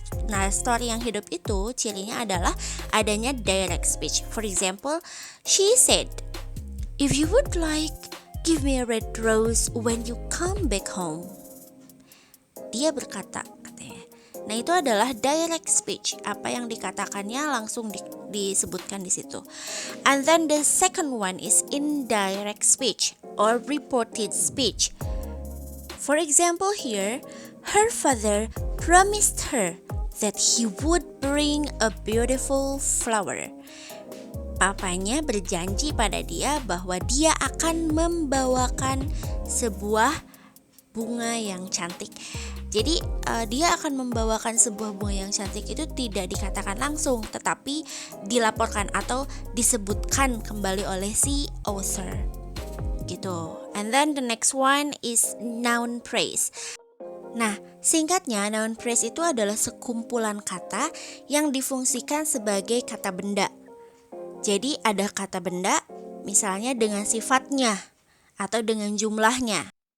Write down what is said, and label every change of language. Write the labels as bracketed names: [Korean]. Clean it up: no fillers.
[Indonesian] Nah, story yang hidup itu cirinya adalah adanya direct speech. [English] For example, she said, "If you would like, give me a red rose when you come back home." [Indonesian] Dia berkata, katanya. Nah, itu adalah direct speech. Apa yang dikatakannya langsung disebutkan di situ. [English] And then the second one is indirect speech or reported speech. For example here, Her father promised her that he would bring a beautiful flower. [Indonesian] Papanya berjanji pada dia bahwa dia akan membawakan sebuah bunga yang cantik. Jadi dia akan membawakan sebuah bunga yang cantik itu tidak dikatakan langsung, tetapi dilaporkan atau disebutkan kembali oleh si author. Gitu. [English] And then the next one is noun phrase. [Indonesian] Nah, singkatnya noun phrase itu adalah sekumpulan kata yang difungsikan sebagai kata benda. Jadi ada kata benda misalnya dengan sifatnya atau dengan jumlahnya.